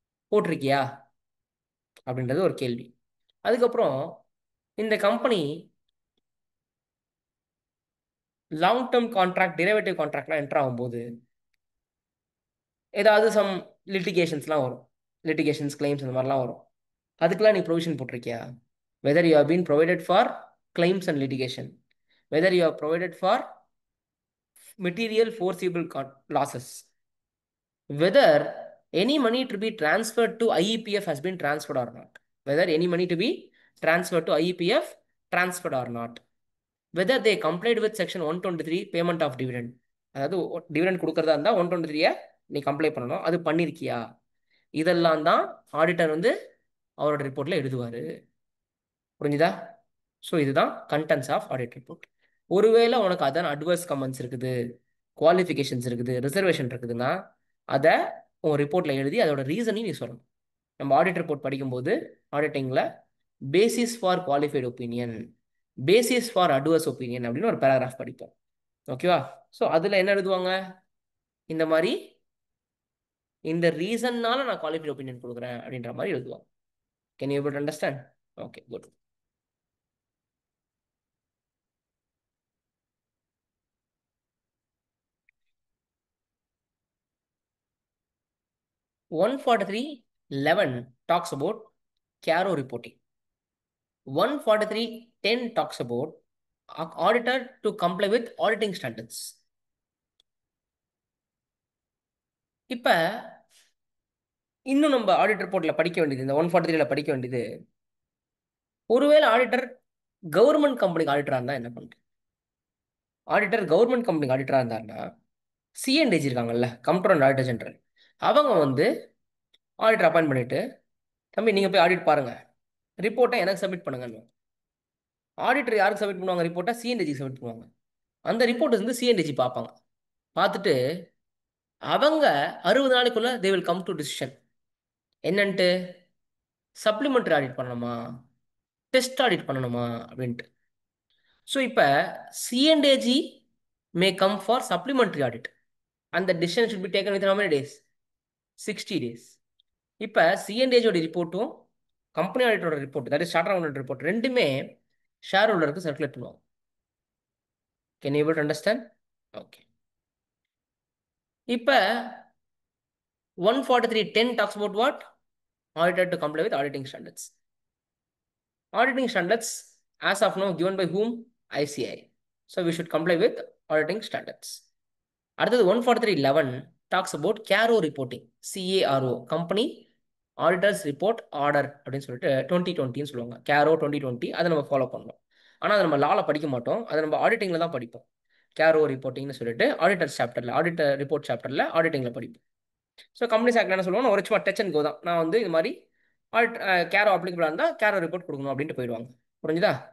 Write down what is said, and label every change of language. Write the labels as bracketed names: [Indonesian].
[Tamil] போட்டிருக்கியா அப்படின்றது ஒரு கேள்வி. அதுக்கப்புறம் இந்த company long term contract, derivative கான்ட்ராக்ட்லாம் enter ஆகும்போது ஏதாவது சம் லிட்டிகேஷன்ஸ்லாம் வரும். லிட்டிகேஷன்ஸ், கிளைம்ஸ் இந்த மாதிரிலாம் வரும். அதுக்கெல்லாம் நீ provision போட்டிருக்கியா? [English] Whether you have been provided for claims and litigation, whether you have provided for material forcible losses, whether any money to be transferred to IEPF has been transferred or not, whether any money to be transferred to IEPF transferred or not, whether they complied with section 123 payment of dividend. [Tamil] அதாவது dividend கொடுக்கறதா இருந்தால் 123 நீ comply பண்ணணும், அது பண்ணியிருக்கியா? இதெல்லாம் தான் auditor வந்து அவரோட ரிப்போர்ட்டில் எழுதுவார். புரிஞ்சுதா? ஸோ இதுதான் கண்டென்ட்ஸ் ஆஃப் ஆடிட் ரிப்போர்ட். ஒருவேளை உனக்கு அதான் அட்வர்ஸ் கமெண்ட்ஸ் இருக்குது, குவாலிஃபிகேஷன்ஸ் இருக்குது, ரிசர்வேஷன் இருக்குதுன்னா அதை உன் ரிப்போர்ட்டில் எழுதி அதோட ரீசனையும் நீ சொல்லணும். நம்ம ஆடிட் ரிப்போர்ட் படிக்கும்போது ஆடிட்டிங்கில் basis for qualified opinion, basis for adverse opinion அப்படின்னு ஒரு பேராகிராஃப் படிப்போம். ஓகேவா? ஸோ அதில் என்ன எழுதுவாங்க? இந்த மாதிரி இந்த ரீசன்னால நான் குவாலிஃபைட் ஒப்பீனியன் கொடுக்குறேன் அப்படின்ற மாதிரி எழுதுவாங்க. [English] Can you able to understand? Okay, good. 143.11 talks about CARO reporting. 143.10 talks about auditor to comply with auditing standards. [Tamil] இப்ப இன்னும் நம்ம ஆடிட் ரிப்போர்ட்ல படிக்க வேண்டியது, இந்த 143ல படிக்க வேண்டியது, ஒருவேளை ஆடிட்டர் கவர்மெண்ட் கம்பெனிக்கு ஆடிட்டரா இருந்தா என்ன பண்றது? ஆடிட்டர் கவர்மெண்ட் கம்பெனிக்கு ஆடிட்டரா இருந்தாருன்னா சிஎன்டிஜி இருக்காங்கல்ல, கம்ப்யூட்டர் அண்ட் ஆடிட்டர் ஜெனரல், அவங்க வந்து ஆடிட்டர் அப்பாயிண்ட் பண்ணிட்டு, தம்பி நீங்க போய் ஆடிட் பாருங்க, ரிப்போர்ட்டை எனக்கு சப்மிட் பண்ணுங்க. ஆடிட்டர் யாருக்கு சப்மிட் பண்ணுவாங்க? ரிப்போர்ட்டை சிஎன்டிஜி சப்மிட் பண்ணுவாங்க. அந்த ரிப்போர்ட் வந்து சிஎன்டிஜி பார்ப்பாங்க. பார்த்துட்டு அவங்க 60 நாளைக்குள்ள [English] They will come to decision. [Tamil] என்னன்ட்டு, சப்ளிமெண்ட்ரி ஆடிட் பண்ணணுமா, டெஸ்ட் ஆடிட் பண்ணணுமா அப்படின்ட்டு. [English] So இப்போ C and AG may come for supplementary audit. அந்த decision should be taken with how many days? 60 days. [Tamil] இப்போ சிஎன்டிஜியோட ரிப்போர்ட்டும் company ஆடிட்டரோட report, [English] that is charter accountant report, [Tamil] ரெண்டுமே share ஹோல்டருக்கு circulate பண்ணுவாங்க. [English] Can you able to understand? Okay. இப்போ 143.10 talks about what? Auditor to comply with auditing standards. Auditing standards, as of now, given by whom? ICI. So we should comply with auditing standards. அடுத்தது 143.11 talks about CARO reporting. [Tamil] CARO, Company Auditors Report Order அப்படின்னு சொல்லிட்டு 2020 சொல்லுவாங்க. CARO 2020, அதை நம்ம follow பண்ணணும். ஆனால் அதை நம்ம லால படிக்க மாட்டோம், அதை நம்ம ஆடிட்டிங்கில் தான் படிப்போம். CARO ரிப்போர்ட்டிங்னு சொல்லிட்டு ஆடிட்டர் சாப்டரில், ஆடிட்டர் ரிப்போர்ட் சாப்டரில் ஆடிட்டிங்கில் படிப்போம். ஸோ கம்பெனிஸ் ஆக்ட் என்ன சொல்லுவாங்க, ஒரு சும்மா டச் அண்ட் கோ தான். நான் வந்து இது மாதிரி கேரோ அப்ளிகபிளாக இருந்தால் கேரோ ரிப்போர்ட் கொடுக்கணும் அப்படின்ட்டு போயிடுவாங்க. புரிஞ்சுதா?